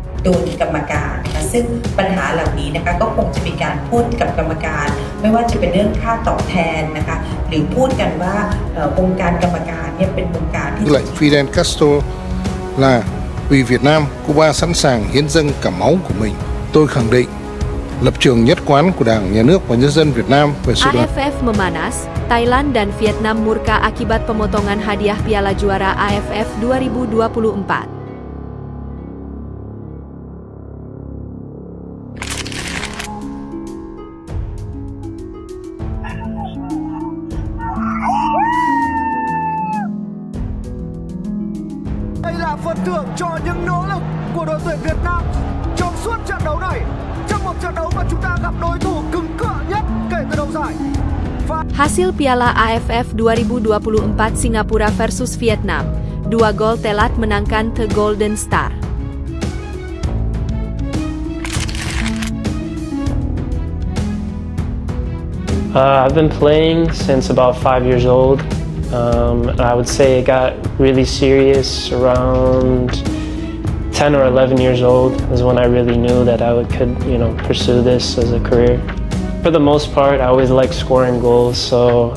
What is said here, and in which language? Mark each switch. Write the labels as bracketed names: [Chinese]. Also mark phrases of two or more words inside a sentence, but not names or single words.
[Thai] โดนกรรมการนะคะซึ่งปัญหาเหล่านี้นะคะก็คงจะมีการพูดกับกรรมการไม่ว่าจะเป็นเรื่องค่าตอบแทนนะคะหรือพูดกันว่าวงการกรรมการเนี่ยเป็นวงการที่ [Vietnamese] Lệnh Fidel Castro là vì Việt Nam, Cuba sẵn sàng hiến dâng cả máu của mình. Tôi khẳng định lập trường nhất quán của Đảng, Nhà nước và nhân dân Việt Nam về sự [Indonesian] AFF memanas, Thailand dan Vietnam murka akibat pemotongan hadiah Piala Juara AFF 2024. [Vietnamese] Đây là phần thưởng cho những nỗ lực của đội tuyển Việt Nam trong suốt trận đấu này, trong một trận đấu mà chúng ta gặp đối thủ cứng cựa nhất kể từ đầu giải. [Indonesian] Hasil Piala AFF 2024 Singapura versus Vietnam, 2 gol telat menangkan The Golden Star. [English] I've been playing since about 5 years old. I would say it got really serious around 10 or 11 years old is when I really knew that I could, pursue this as a career. For the most part, I always like scoring goals, so